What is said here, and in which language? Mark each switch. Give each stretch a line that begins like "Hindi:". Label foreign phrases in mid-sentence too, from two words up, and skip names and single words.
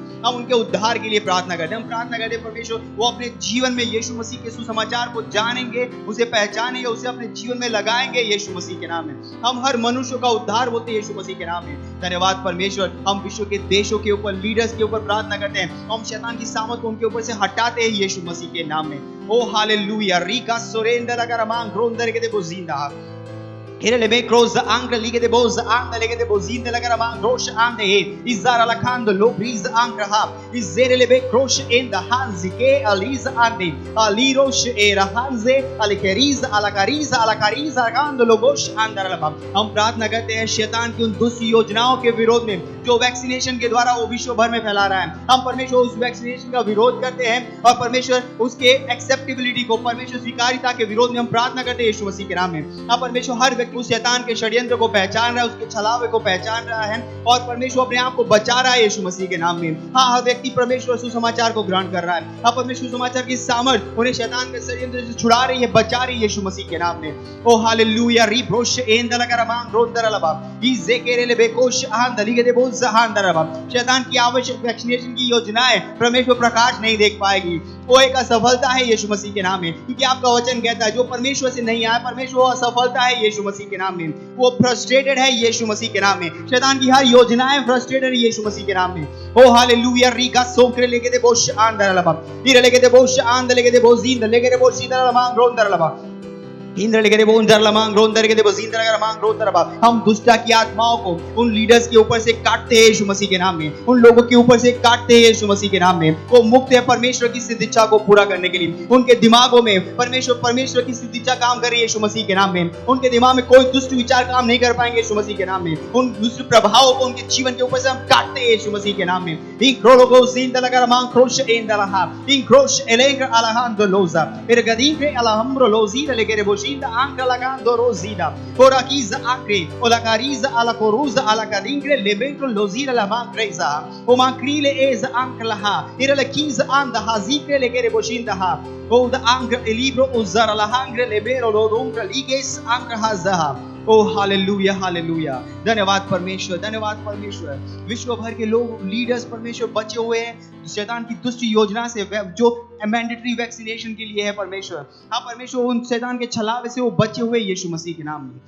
Hindi: हम उनके उद्धार के लिए प्रार्थना करते हैं। हम प्रार्थना करते हैं परमेश्वर वो अपने जीवन में यीशु मसीह के सुसमाचार को जानेंगे, उसे पहचानेंगे, उसे अपने जीवन में लगाएंगे यीशु मसीह के नाम में। हम हर मनुष्य का उद्धार होते हैं यीशु मसीह के नाम में। धन्यवाद परमेश्वर। हम विश्व के देशों के ऊपर, लीडर्स के ऊपर प्रार्थना करते हैं। हम शैतान की सामत को उनके ऊपर से हटाते हैं यीशु मसीह के नाम में। ओ हालेलुया। रीका सोरेंदर अगर मांग रोंदर के दे बोजिंदा Irele cross angle lige de boz angle lige de bozin de laga ma grosh ande izara la kando lo breeze angle ha izere be cross in the hands ke aliza ande alirosh era hanze alikeriz alakariza alakariza kando lo gosh andar la। हम प्रार्थना करते हैं शैतान की उन दुष्ट योजनाओं के विरोध में जो वैक्सीनेशन के द्वारा वो विश्व भर में फैला रहा है। हम परमेश्वर उस वैक्सीनेशन का विरोध करते हैं और परमेश्वर उसके एक्सेप्टेबिलिटी को, परमेश्वर स्वीकार्यता के विरोध में हम प्रार्थना करते हैं यीशु मसीह के नाम में। हम परमेश्वर हर व्यक्ति उस शैतान के षड्यंत्र को पहचान रहा है, उसके छलावे को पहचान रहा है और परमेश्वर अपने आप को बचा रहा है यीशु मसीह के नाम में। हाँ, हर व्यक्ति परमेश्वर सुसमाचार को ग्रहण कर रहा है। हाँ, परमेश्वर सुसमाचार की सामर्थ उन्हें शैतान के षड्यंत्र से छुड़ा रही है, बचा रही है यीशु मसीह के नाम में। ओ हालेलुया। रिब्रोश एंदलगरमांग रोंदरलबा इजेकेरेले बेकोश आंदलिगे दे बोज आंदरलबा। शैतान की आवश्यक वैक्सीनेशन की योजनाएं परमेश्वर प्रकाश नहीं देख पाएगी। वो एक असफलता है यीशु मसीह के नाम में, क्योंकि आपका वचन कहता है जो परमेश्वर से नहीं आया, परमेश्वर असफलता है यीशु मसीह के नाम में। वो फ्रस्ट्रेटेड है यीशु मसीह के नाम में। शैतान की हर योजनाएं फ्रस्ट्रेटेड है यीशु मसीह के नाम में। ओ हालेलुया। रीका सोकरे लेके दे बोश आंदरलबा इरे लेके दे बोश आंद लेके दे बोजिंद लेके दे बोशिदरलबा रोंदरलबा इंद्र लेके वो उंदर लमांग रोंदर के देवो जिंदर अगर मांग रोंदर बा हम दुष्टा की आत्माओं को उन लीडर्स के ऊपर से काटते हैं यीशु मसीह के नाम में, उन लोगों के ऊपर से काटते हैं यीशु मसीह के नाम में। वो मुक्त है परमेश्वर की सिद्ध इच्छा को पूरा करने के लिए। उनके दिमागों में परमेश्वर की सिद्ध इच्छा काम कर रही है यीशु मसीह के नाम में। उनके दिमाग में कोई दुष्ट विचार काम नहीं कर पाएंगे यीशु मसीह के नाम में। उन दुष्ट प्रभावों को उनके जीवन के ऊपर से हम काटते हैं यीशु मसीह के नाम में। इन क्रोलोगो जिंदर लगा मांग क्रोश एंदलहा इन क्रोश एलेंग अलहांदो लोजा फिर गदींगे अलहम्रो लोजीर लेके रे बोशिंदा आंक लगांदो रोजीदा कोराकीज आंक्रे ओलाकारीज alakoruza alakadingre lebento lozira la mangreza o mankrile ez anklaha irele kiz anda hazikre legere boshindaha o da angre libro uzara la hangre lebero lodungra liges angrahazaha। ओ हालेलुया हालेलुया। धन्यवाद परमेश्वर, धन्यवाद परमेश्वर। विश्व भर के लोग लीडर्स परमेश्वर बचे हुए हैं शैतान की दुष्ट योजना से, जो मैंडेटरी वैक्सीनेशन के लिए है परमेश्वर। हाँ परमेश्वर उन शैतान के छलावे से वो बचे हुए यीशु मसीह के नाम में।